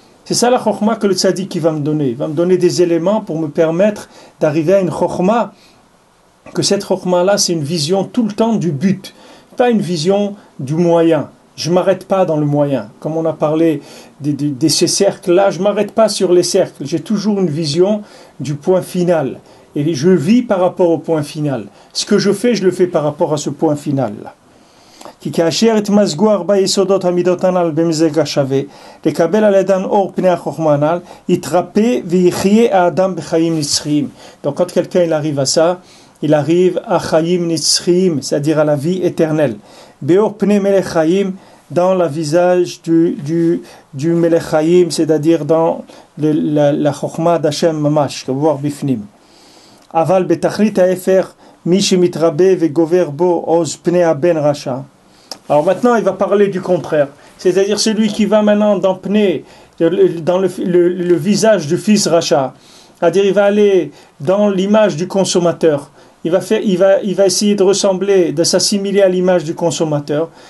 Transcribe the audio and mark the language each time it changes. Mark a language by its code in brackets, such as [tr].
[fr] C'est ça la chokhma que le tzaddik va me donner. Il va me donner des éléments pour me permettre d'arriver à une chokhma, que cette chokhma-là, c'est une vision tout le temps du but, pas une vision du moyen. Je ne m'arrête pas dans le moyen. Comme on a parlé de ces cercles-là, je ne m'arrête pas sur les cercles. J'ai toujours une vision du point final. Et je vis par rapport au point final. Ce que je le fais par rapport à ce point final-là. [he] כי כאשר התמזגו 4 יסודות המידות הנ"ל במזג השווה, לקבל על ידן אור פני החוכמה הנ"ל, יתרפא ויחיה האדם בחיים נצחיים. [fr] Donc quand quelqu'un il arrive à ça, il arrive à חיים נצחיים, c'est-à-dire à la vie éternelle. [he] באור פני מלך חיים, [fr] dans le visage du [he] מלך חיים, [fr] c'est-à-dire dans la חוכמה d'Hachem ממש, voir בפנים. [he] אבל בתכלית ההפך, מי שמתרבה וגובר בו עוז פני הבן רשע. [fr] Alors maintenant, il va parler du contraire. C'est-à-dire celui qui va maintenant dans le visage du fils rachat. C'est-à-dire il va aller dans l'image du consommateur. Il va essayer de ressembler, de s'assimiler à l'image du consommateur.